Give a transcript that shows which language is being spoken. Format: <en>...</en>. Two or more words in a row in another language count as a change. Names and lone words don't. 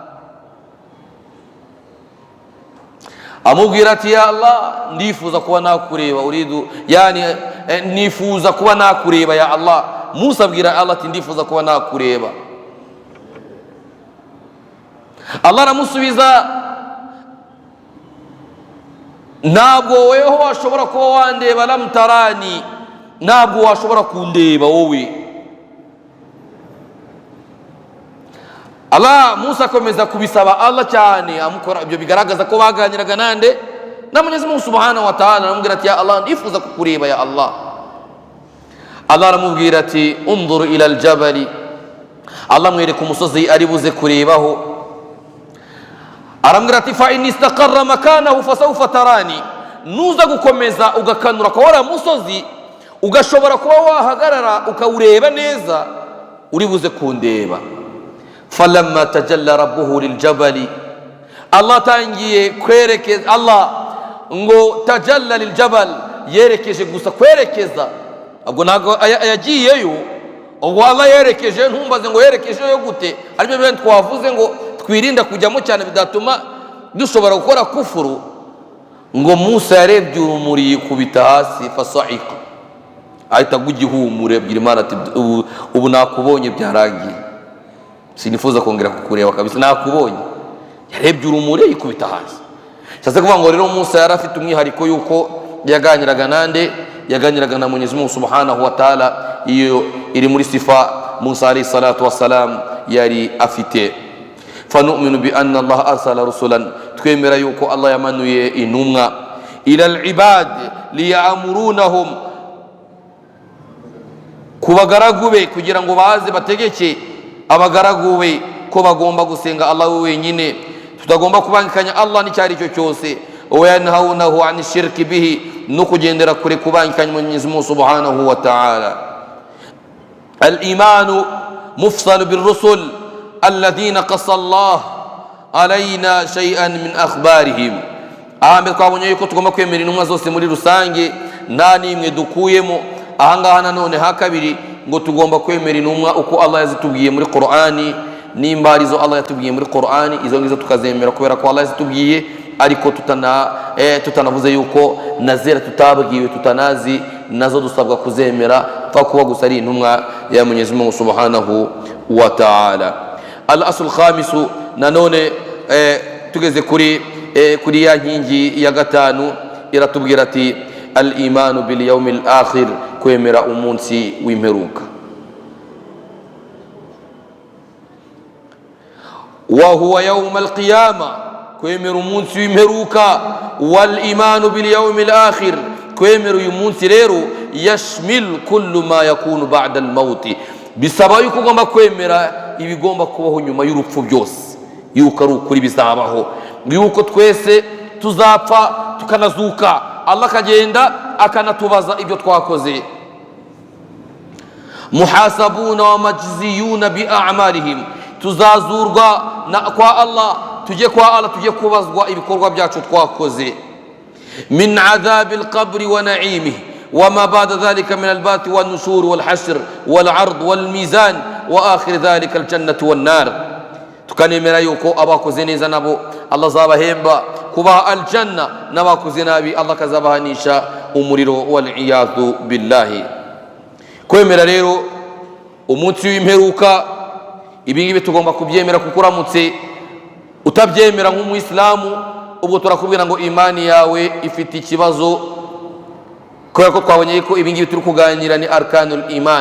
<rw>amubwira ati</rw> <ar>يا الله</ar> <rw>ndifuza kuba nakureba</rw> <ar>أريد يعني</ar> <rw>nifuza kuba nakureba</rw> <ar>يا الله</ar> <rw>Musa abwira Allah ati ndifuza kuba nakureba Allah aramusubiza ntabwo weho washobora kuba wandeba lamtarani ntabwo washobora kundeba wowe Allah Musa akomeza kubisaba Allah cyane amukora ibyo bigaragaza ko baganiraga nande na Mwenyezi Mungu</rw> <ar>سبحانه وتعالى</ar> <rw>aramubwira ati</rw> <ar>يا الله</ar> <rw>ndifuza kukureba</rw> <ar>يا الله</ar> <rw>Allah aramubwira ati</rw> <ar>انظر إلى الجبل</ar> <rw>Allah mwereka umusozi ari buze kurebaho aramubwira ati</rw> <ar>فإن استقر مكانه فسوف تراني</ar> <rw>nuza gukomeza ugakanura kwa wara musozi ugashobora kuba wahagarara ukawureba neza uri buze kundeba</rw> <ar>فلما تجلى ربه للجبل</ar> <rw>Allah tangiye kwerekeza Allah ngo tajalla liljabal yerekeje gusa kwerekeza ubwo nago yagiyeyo ubwo Allah yerekeje ntumbaze ngo yerekejeyo gute aribyo byo twavuze ngo twirinda kujyamo cyane bidatuma dushobora gukora kufuru ngo Musa yarebye urumuri kubita hasi fasaika ahita gugihumure bwira Imana ati ubu nakubonye byarangiye sinifuza kongera kukureba kabisa nakubonye yarebye urumuri yikubita hasi cyase kuvuga ngo rero Musa yari afite umwihariko yuko yaganiraga nande yaganiraga na Mwenyezi Mungu</rw> <ar>سبحانه وتعالى</ar> <rw>iyo iri muri sifa Musa</rw> <ar>عليه الصلاة والسلام</ar> <rw>yari afite</rw> <ar>فنؤمن بأن الله أرسل رسلا</ar> <rw>twemera yuko Allah yamanuye intumwa</rw> <ar>إلى العباد ليأمرونهم</ar> <rw>kubagaragu be kugira ngo baze bategeke abagaragu be ko bagomba gusenga Allah wenyine tutagomba kubangikanya Allah n'icyari cyo cyose</rw> <ar>وينهونهم عن الشرك به</ar> <rw>no kugendera kure kubangikanya Mwenyezi Mungu</rw> <ar>سبحانه وتعالى الإيمان المفصل بالرسل الذين قص الله علينا شيئا من أخبارهم</ar> <rw>ahambe twabonye yuko tugomba kwemera intumwa zose muri rusange nta nimwe dukuyemo ahangaha nanone hakabiri ngo tugomba kwemera intumwa uko Allah yazitubwiye muri Qur'ani nimba arizo Allah yatubwiye muri Qur'ani izo ngizo tukazemera kubera ko Allah yazitubwiye ariko tutanavuze yuko nazera tutabwiwe tutanazi nazo dusabwa kuzemera fa kuba gusa ari intumwa ya Mwenyezi Mungu</rw> <ar>سبحانه وتعالى الأصل الخامس</ar> <rw>nanone tugeze kuri ya nkingi ya gatanu iratubwira ati</rw> <ar>الإيمان باليوم الآخر</ar> <rw>kwemera umunsi w'imperuka</rw> <ar>وهو يوم القيامة</ar> <rw>kwemera umunsi w'imperuka</rw> <ar>والإيمان باليوم الآخر</ar> <rw>kwemera uyu munsi rero</rw> <ar>يشمل كل ما يكون بعد الموت</ar> <rw>bisaba yuko ugomba kwemera ibigomba kubaho nyuma y'urupfu byose yuko ari ukuri bizabaho yuko twese tuzapfa tukanazuka Allah kagenda akanatubaza ibyo twakoze</rw> <ar>محاسبون ومجزيون بأعمالهم</ar> <rw>tuzazurwa kwa Allah tujye kwa Allah tujye kubazwa ibikorwa byacu twakoze</rw> <ar>من عذاب القبر ونعيمه وما بعد ذلك من البعث والنشور والحشر والعرض والميزان واخر ذلك الجنه والنار</ar> <rw>tukanemera yuko abakoze neza nabo Allah zabahemba kuba aljanna n'abakoze nabi Allah kazabahanisha umuriro</rw> <ar>والعياذ بالله</ar> <rw>kwemera rero umunsi w'imperuka ibi ngibi tugomba kubyemera, kuko uramutse utabyemera nk'umuyisilamu ubwo turakubwira ngo imani yawe ifite ikibazo, kubera ko twabonye ko ibi ngibi turi kuganira ni</rw> <ar>أركان الإيمان.</ar>